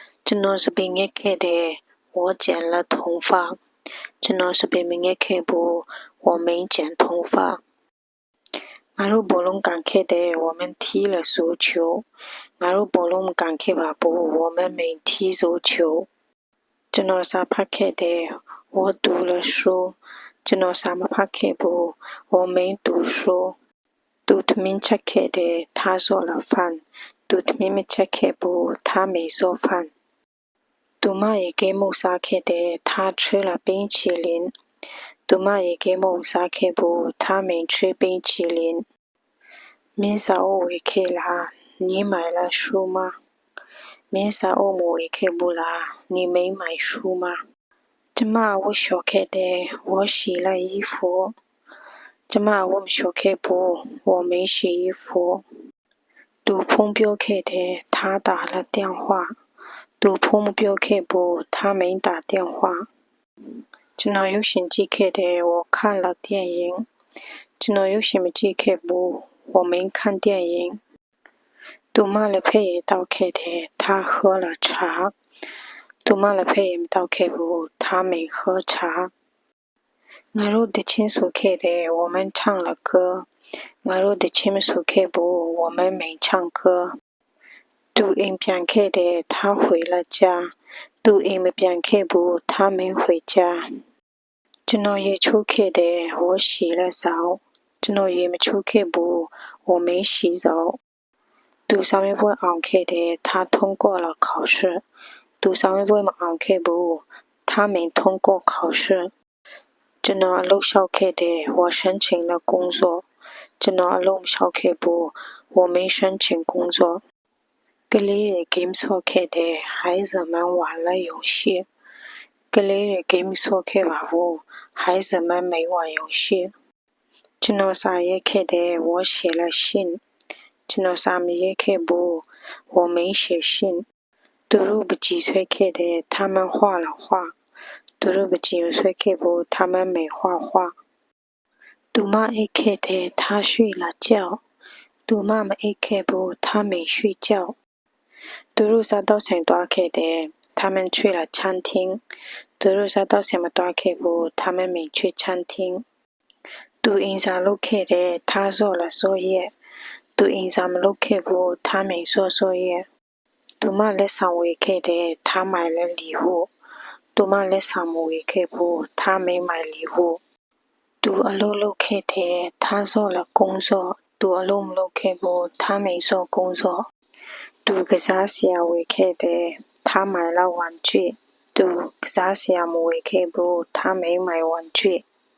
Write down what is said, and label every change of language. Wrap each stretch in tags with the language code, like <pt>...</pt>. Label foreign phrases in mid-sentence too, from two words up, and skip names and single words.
<my>ကျွန်တော်</my> <zh>是被我剪了头发</zh> <my>ကျွန်တော်</my> <zh>是被我没剪头发</zh> <my>ငါတို့ဘောလုံးကန်ခဲ့တယ်</my> <zh>我们踢了足球</zh> <my>ငါတို့ဘောလုံးမကန်ခဲ့ပါဘူး</my> <zh>我们没踢足球</zh> <my>ကျွန်တော်စာဖတ်ခဲ့တယ်</my> <zh>我读了书</zh> <my>ကျွန်တော်စာမဖတ်ခဲ့ဘူး我</my> <zh>没读书</zh> <my>သူထမင်းချက်ခဲ့တယ်</my> <zh>他做了饭</zh> <my>သူထမင်းမချက်ခဲ့ဘူး</my> <zh>他没做饭</zh> <my>သူမရေကဲမုတ်စားခဲ့တယ်</my> <zh>他吃了冰淇淋</zh> <my>သူမရေကဲမုတ်စားခဲ့ဘူး</my> <zh>他没吃冰淇淋</zh> <my>မင်းစာအုပ်ဝယ်ခဲ့လား</my> <zh>你买了书吗</zh> <my>မင်းစာအုပ်မဝယ်ခဲ့ဘူးလား</my> <zh>你没买书吗</zh> <my>ကျမဝတ်လျှော်ခဲ့တယ်</my> <zh>我洗了衣服</zh> <my>ကျမဝတ်မလျှော်ခဲ့ဘူး</my> <zh>我没洗衣服</zh> <my>သူဖုန်းပြောခဲ့တယ်</my> <zh>他打了电话</zh> <my>သူဖုန်းမပြောခဲ့ဘူး</my> <zh>他没打电话</zh> <my>ကျွန်တော်ရုပ်ရှင်ကြည့်ခဲ့တယ်</my> <zh>我看了电影</zh> <my>ကျွန်တော်ရုပ်ရှင်မကြည့်ခဲ့ဘူး</my> <zh>我没看电影</zh> <my>သူမလည်းဖက်ရည်တောက်ခဲ့တယ်</my> <zh>他喝了茶</zh> <my>သူမလည်းဖက်ရည်မတောက်ခဲ့ဘူး</my> <zh>他没喝茶</zh> <my>ငါတို့တချင်းဆိုခဲ့တယ်</my> <zh>我们唱了歌</zh> <my>ငါတို့တချင်းမဆိုခဲ့ဘူး</my> <zh>我们没唱歌</zh> <my>သူအိမ်ပြန်ခဲ့တယ်</my> <zh>他回了家</zh> <my>သူအိမ်မပြန်ခဲ့ဘူး</my> <zh>他没回家</zh> <my>ကျွန်တော်ရေချိုးခဲ့တယ်</my> <zh>我洗了澡</zh> <my>ကျွန်တော်ရေမချိုးခဲ့ဘူး</my> <zh>我没洗澡</zh> <my>သူစာမေးပွဲအောင်ခဲ့တယ်</my> <zh>他通过了考试</zh> <my>သူစာမေးပွဲမအောင်ခဲ့ဘူး</my> <zh>他没通过考试</zh> <my>ကျွန်တော်အလုပ်လျှောက်ခဲ့တယ်</my> <zh>我申请了工作</zh> <my>ကျွန်တော်အလုပ်မလျှောက်ခဲ့ဘူး</my> <zh>我没申请工作</zh> <my>ကလေးတွေ game ဆော့ခဲ့တယ်</my> <zh>孩子们玩了游戏</zh> <my>ကလေးတွေ game ဆော့ခဲ့ပါဘူး</my> <zh>孩子们没玩游戏</zh> <my>ကျွန်တော်စာရေးခဲ့တယ်</my> <zh>我写了信</zh> <my>ကျွန်တော်စာမရေးခဲ့ဘူး</my> <zh>我没写信</zh> <my>သူတို့ပကြီးဆွဲခဲ့တယ်</my> <zh>他们画了画</zh> <my>သူတို့ပကြီးမဆွဲခဲ့ဘူး</my> <zh>他们没画画</zh> <my>သူမအိပ်ခဲ့တယ်</my> <zh>他睡了觉</zh> <my>သူမမအိပ်ခဲ့ဘူး</my> <zh>他没睡觉</zh> <my>သူတို့စားတော့ဆိုင်သွားခဲ့တယ်</my> <zh>他们去了餐厅</zh> <my>သူတို့စားတော့ဆိုင်မသွားခဲ့ဘူး</my> <zh>他们没去餐厅</zh> <my>သူအိမ်စာလုပ်ခဲ့တယ်</my> <zh>他做了作业</zh> <my>သူအိမ်စာမလုပ်ခဲ့ဘူး</my> <zh>他没做作业</zh> <my>သူမလက်ဆောင်ဝယ်ခဲ့တယ်</my> <zh>他买了礼物</zh> <my>သူမလက်ဆောင်မဝယ်ခဲ့ဘူး</my> <zh>他没买礼物</zh> <my>သူအလုပ်လုပ်ခဲ့တယ်</my> <zh>他做了工作</zh> <my>သူအလုပ်မလုပ်ခဲ့ဘူး</my> <zh>他没做工作</zh> <my>သူကစားစရာဝယ်ခဲ့တယ်</my> <zh>他买了玩具</zh> <my>သူကစားစရာမဝယ်ခဲ့ဘူး</my> <zh>他没买玩具</zh>